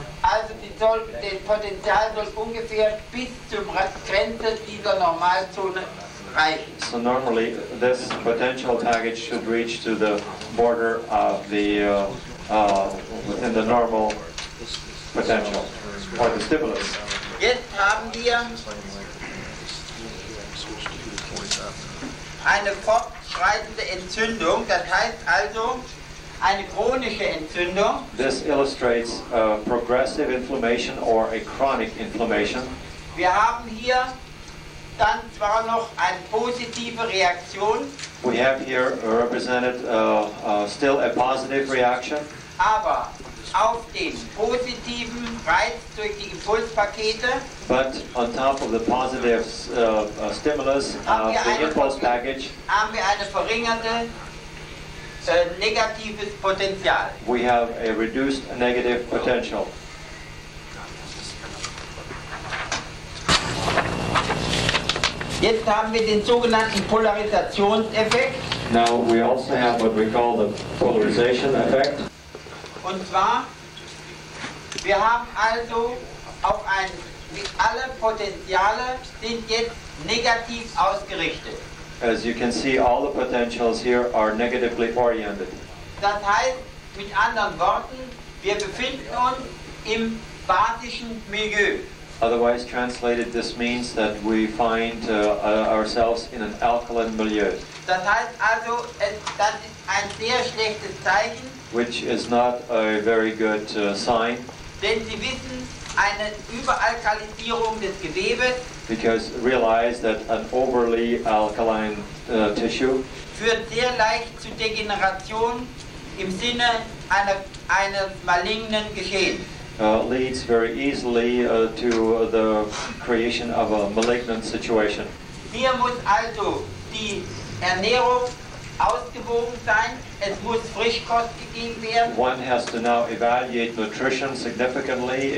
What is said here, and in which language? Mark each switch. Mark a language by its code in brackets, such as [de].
[de] Also das Potential soll ungefähr bis zur Grenze dieser Normalzone reichen. [en] So normally this potential package should reach to the border of the within the normal potential or the stimulus. [de] Jetzt haben wir eine fortschreitende Entzündung, das heißt also eine chronische Entzündung. [en] This illustrates progressive inflammation or a chronic inflammation. [de] Wir haben hier dann zwar noch eine positive Reaktion. [en] We have here represented still a positive reaction. [de] Aber auf dem positiven Reiz durch die Impulspakete, [en] but on top of the positive stimulus of the impulse package, [de] haben wir eine verringerte negatives Potential. [en] We have a reduced negative potential. [de] Jetzt haben wir den sogenannten Polarisationseffekt. [en] Now we also have what we call the polarization effect. [de] Und zwar, wir haben also alle Potenziale sind jetzt negativ ausgerichtet. [en] As you can see, all the potentials here are negatively oriented. [de] Das heißt, mit anderen Worten, wir befinden uns im basischen Milieu. [en] Otherwise translated, this means that we find ourselves in an alkaline milieu. [de] Das heißt also, das ist ein sehr schlechtes Zeichen. [en] Which is not a very good sign. [de] Denn Sie wissen, eine Überalkalisierung des Gewebes [en] Because realize that an overly alkaline tissue [de] führt sehr leicht zu Degeneration im Sinne eines malignen Geschehens. [en] Leads very easily to the creation of a malignant situation. [de] Hier muss also die Ernährung ausgewogen sein, es muss Frischkost gegeben werden. [en] One has to now evaluate nutrition significantly.